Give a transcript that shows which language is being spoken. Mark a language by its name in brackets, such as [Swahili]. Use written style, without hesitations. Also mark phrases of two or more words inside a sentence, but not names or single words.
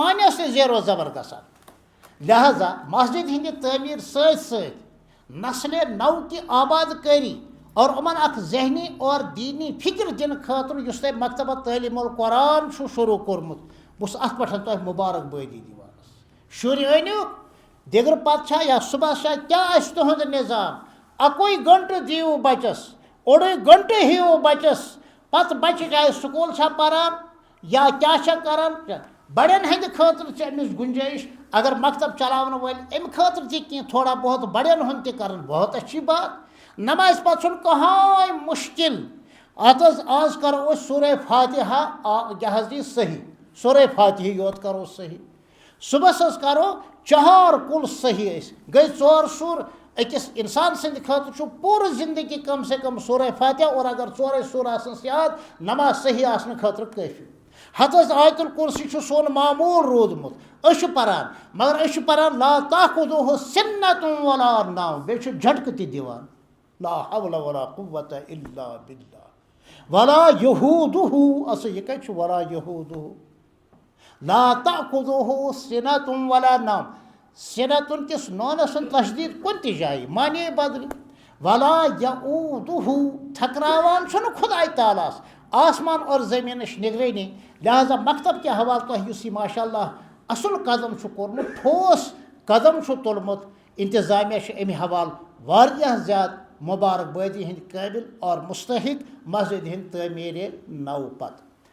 [Kashmiri] معنیس تہِ زیر و زبر گژھان لہذا مسجد ہٕنٛدِ تعمیٖر سۭتۍ سۭتۍ نسلِ نو کہِ آباد کٲری اور یِمن اکھ ذہنی اور دیٖنی فکر دِنہٕ خٲطرٕ یُس تۄہہِ مکتبہ تعلیٖم القرآن چھُ شروٗع کوٚرمُت بہٕ چھُس اتھ پٮ۪ٹھ تۄہہِ مُبارک بٲدی دِوان شُرۍ أنِو دِگرٕ پتہٕ چھا یا صُبحس چھا کیٛاہ آسہِ تُہُنٛد نظام اَکُے گنٹہٕ دِیِو بچس اوٚڑُے گنٹہٕ ہیٚیِو بچس پتہٕ بچہِ چاہے سکوٗل چھا پران یا کیٛاہ چھا کران بڑٮ۪ن ہٕنٛدِ خٲطرٕ چھِ أمِس گُنجٲیِش اگر مکتب چلاونہٕ وٲلۍ امہِ خٲطرٕ تہِ کینٛہہ [Urdu] تھوڑا بہت [Kashmiri] بڑٮ۪ن ہُنٛد تہِ کران [Urdu] بہت اچھی بات [Kashmiri] نمازِ پتہٕ چھُنہٕ کٕہٕنۍ مُشکل اتھ حظ آز کرو أسۍ سورہ فاتحہ یہِ حظ یی صحیح سورہ فاتحہ یوت کرو صحیح صُبحس حظ کرو 4 کُل صحیح أسۍ گٔے 4 سوٗر أکِس اِنسان سٕنٛدِ خٲطرٕ چھُ پوٗرٕ زندگی [Urdu] کم سے کم [Kashmiri] سورہ فاتحہ اور اگر 4 سوٗر آسنَس یاد نماز صحیح آسنہٕ خٲطرٕ کٲفی ہتہٕ حظ آیت الکُرسی چھُ سون معموٗل روٗدمُت أسۍ چھِ پران مگر أسۍ چھِ پران [Arabic] لا تاخُذُہُ سِنَّةٌ ولا نوم [Kashmiri] بیٚیہِ چھُ جھٹکہٕ تہِ دِوان [Arabic] لا حول ولا قوة الا باللہ ولا یہوٗدُہُ [Kashmiri] اصل یہِ کتہِ چھُ [Arabic] ولا یہوٗدُہُ لا تأخذُہُ سِنَةٌ ولا نوم [Kashmiri] سِنَتُن کِس نونس سُنٛد تشدیٖد کُنہِ تہِ جایہِ معنے بدلہِ [Arabic] ولا یعوٗدُہُ [Kashmiri] تھکراوان چھُنہٕ خۄداے تعالیٰ ہس آسمان اور زمینش نگرانی، لہذا مکتب کے حوالہ تہ اس یہ ماشاء اللہ اصل قدم کورمت، ٹھوس قدم تلمت، انتظامیہ امہ حوالہ واریاہ زیادہ مبارک بادی ہند قابل اور مستحق مسجد ہند تعمیر نو پتہ۔